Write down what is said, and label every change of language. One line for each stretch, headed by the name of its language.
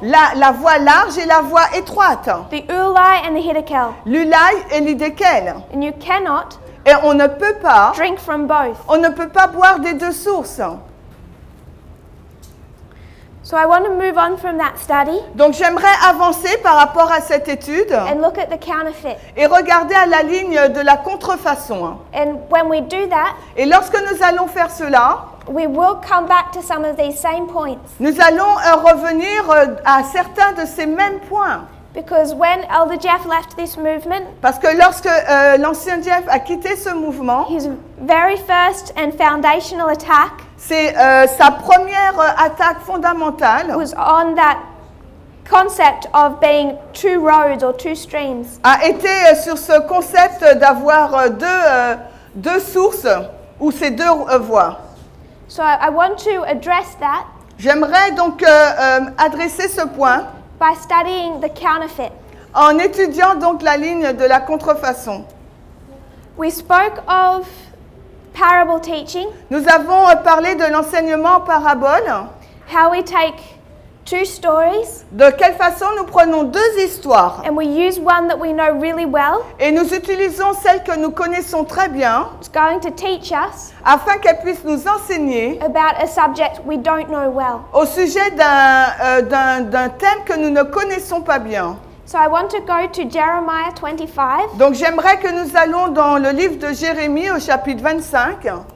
French: La voie large et la voie étroite.
English: the ulai and the hiddekel.
French: L'ulaï et l'idékel.
English: And you cannot
French: Et on ne peut pas,
English: drink from both.
French: on ne peut pas boire des deux sources.
English: So I want to move on from that study
French: Donc j'aimerais avancer par rapport à cette étude
English: and look at the counterfeit.
French: et regarder à la ligne de la contrefaçon.
English: And when we do that,
French: Et lorsque nous allons faire cela,
English: we will come back to some of these same points.
French: nous allons revenir à certains de ces mêmes points.
English: Because when Elder Jeff left this movement,
French: Parce que lorsque l'ancien Jeff a quitté ce mouvement,
English: his very first and foundational attack
French: c'est sa première attaque fondamentale
English: was on that concept of being two roads or two streams.
French: a été sur ce concept d'avoir deux sources ou ces deux voies.
English: So I want to address that
French: J'aimerais donc adresser ce point
English: by studying the counterfeit.
French: en étudiant donc la ligne de la contrefaçon.
English: We spoke of parable teaching,
French: Nous avons parlé de l'enseignement en parabole,
English: how we take two stories
French: de quelle façon nous prenons deux histoires
English: and we use one that we know really well.
French: et nous utilisons celle que nous connaissons très bien
English: It's going to teach us
French: afin qu'elle puisse nous enseigner
English: about a subject we don't know well.
French: au sujet d'un thème que nous ne connaissons pas bien.
English: So I want to go to Jeremiah 25.
French: Donc j'aimerais que nous allons dans le livre de Jérémie au chapitre 25.